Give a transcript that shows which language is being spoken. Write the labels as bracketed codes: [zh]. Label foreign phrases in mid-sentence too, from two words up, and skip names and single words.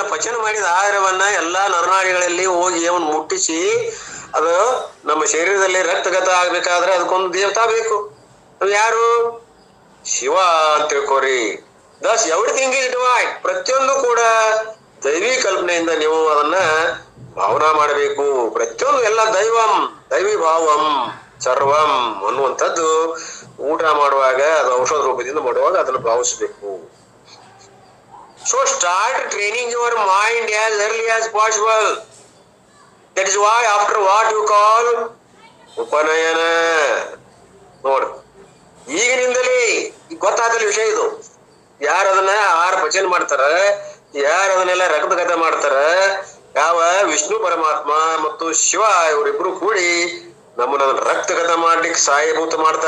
[kn] ಪಚನ ಮಾಡಿದ ಆಹಾರವನ್ನ ಎಲ್ಲಾ ನರನಾಡಿಗಳಲ್ಲಿ ಹೋಗಿ ಅವನ್ ಮುಟ್ಟಿಸಿ ಅದು ನಮ್ಮ ಶರೀರದಲ್ಲಿ ರಕ್ತಗತ ಆಗ್ಬೇಕಾದ್ರೆ ಅದಕ್ಕೊಂದು ದೇವತಾ ಬೇಕು. ಅದು ಯಾರು? ಶಿವ ಅಂತ ತಿಳ್ಕೋರಿ. [en] this everything is divine. [kn] ಪ್ರತಿಯೊಂದು ಕೂಡ ದೈವಿ ಕಲ್ಪನೆಯಿಂದ ನೀವು ಅದನ್ನ ಭಾವನಾ ಮಾಡಬೇಕು. ಪ್ರತಿಯೊಂದು ಎಲ್ಲ ದೈವಂ ದೈವಿ ಭಾವಂ ಸರ್ವಂ ಅನ್ನುವಂಥದ್ದು ಊಟ ಮಾಡುವಾಗ, ಅದು ಔಷಧ ರೂಪದಿಂದ ಮಾಡುವಾಗ ಅದನ್ನು ಭಾವಿಸ್ಬೇಕು. [en] so start training your mind as early as possible. That is why after what you call ಉಪನಯನ. [kn] ನೋಡು, ಈಗಿನಿಂದಲೇ ಗೊತ್ತಾದಲ್ಲಿ ವಿಷಯ ಇದು. ಯಾರು ಅದನ್ನ ಆಹಾರ ಪಚನ ಮಾಡ್ತಾರ, ಯಾರು ಅದನ್ನೆಲ್ಲ ರಕ್ತಗತ ಮಾಡ್ತಾರ, ಯಾವ ವಿಷ್ಣು ಪರಮಾತ್ಮ ಮತ್ತು ಶಿವ ಇವರಿಬ್ರು ಕೂಡಿ ನಮ್ಮನ್ನ ರಕ್ತಗತ ಮಾಡ್ಲಿಕ್ಕೆ ಸಹಾಯಭೂತ ಮಾಡ್ತಾರ.